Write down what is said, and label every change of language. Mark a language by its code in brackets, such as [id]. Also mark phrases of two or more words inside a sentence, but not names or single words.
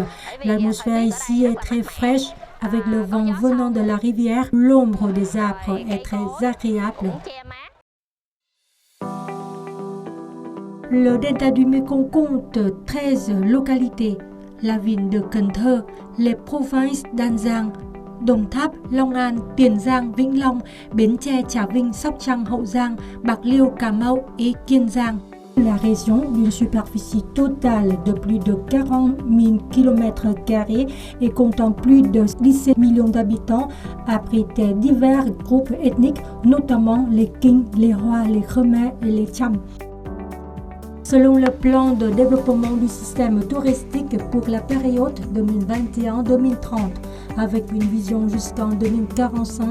[fr] L'atmosphère ici est très fraîche. Avec le vent venant de la rivière, l'ombre des arbres est très agréable. Le delta du Mekong compte 13 localités. La ville de Cần Thơ, les provinces d'An Giang, Đồng Tháp, Long An, Tiền Giang, Vĩnh Long, Bến Tre, Trà Vinh, Sóc Trăng, Hậu Giang, Bạc Liêu, Cà Mau et Kiên Giang. La région, d'une superficie totale de plus de 40 000 km² et comptant plus de 17 millions d'habitants, abritait divers groupes ethniques, notamment les Kinh, les Hoa, les Khmer et les Cham. Selon le plan de développement du système touristique pour la période 2021-2030, avec une vision jusqu'en 2045